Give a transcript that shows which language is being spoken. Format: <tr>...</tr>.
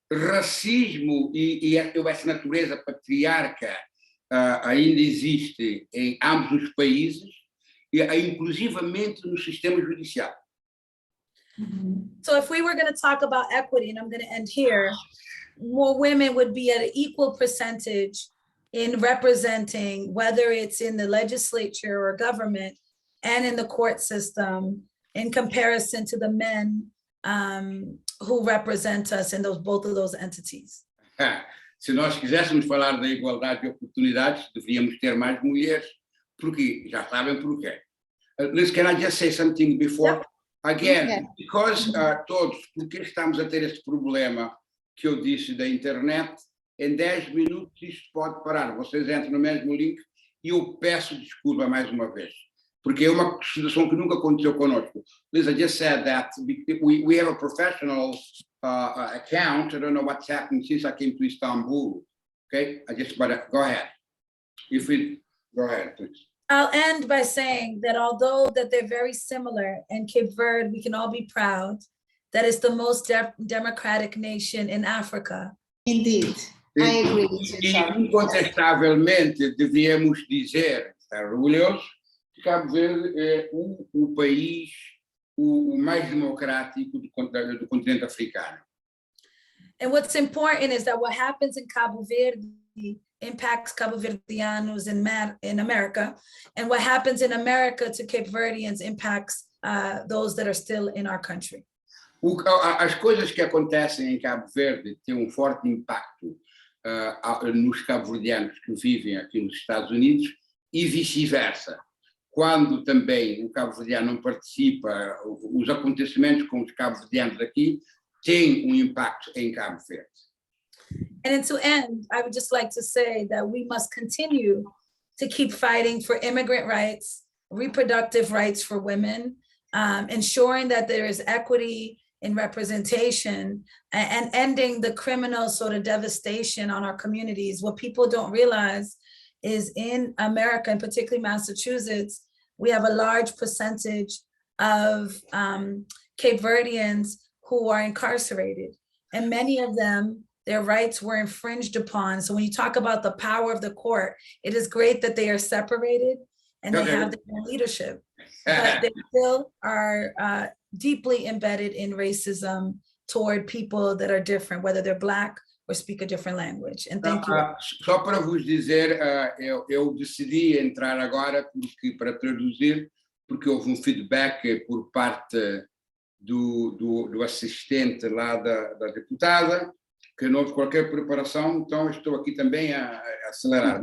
<pt>Racismo e essa natureza patriarca ainda existe em ambos os países, inclusivamente no sistema judicial.</pt> <en>So if we were going to talk about equity, and I'm going to end here, more women would be at an equal percentage in representing, whether it's in the legislature or government and in the court system, in comparison to the men who represent us in both of those entities.</en> <pt>Se nós quiséssemos falar da igualdade de oportunidades, deveríamos ter mais mulheres, porque já sabem porquê.</pt> <en>Liz, can I just say something before? Yep. Again, because</en> <pt>porque estamos a ter este problema que eu disse da internet, em 10 minutos isto pode parar. Vocês entram no mesmo link e eu peço desculpa mais uma vez, porque é uma situação que nunca aconteceu conosco.</pt> <en>Liz, I just said that we have a professional account. I don't know what's happened since I came to Istanbul. Okay, go ahead. Go ahead, please. I'll end by saying that although that they're very similar, in Cape Verde, we can all be proud that it's the most democratic nation in Africa. Indeed, I agree with you.</en> <pt>E incontestavelmente devíamos dizer, estar orgulhosos, que Cabo Verde é o país o mais democrático do continente africano.</pt> <en>And what's important is that what happens in Cabo Verde impacts Cabo Verdeanos in America, and what happens in America to Cape Verdeans impacts those that are still in our country.</en> <pt>As coisas que acontecem em Cabo Verde têm forte impacto nos cabo-verdianos que vivem aqui nos Estados Unidos e vice-versa. Quando também o cabo-verdiano não participa, os acontecimentos com os cabo-verdianos aqui têm impacto em Cabo Verde.</pt> <en>And to end, I would just like to say that we must continue to keep fighting for immigrant rights, reproductive rights for women, ensuring that there is equity in representation, and ending the criminal sort of devastation on our communities. What people don't realize is in America, and particularly Massachusetts, we have a large percentage of Cape Verdeans who are incarcerated, and many of them, their rights were infringed upon. So when you talk about the power of the court, it is great that they are separated and they have their own leadership, but they still are deeply embedded in racism toward people that are different, whether they're Black or speak a different language. And thank you.</en> <pt>Só para vos dizer, eu decidi entrar agora para traduzir, porque houve feedback por parte do assistente lá da deputada, que não houve qualquer preparação, então estou aqui também a acelerar.</pt>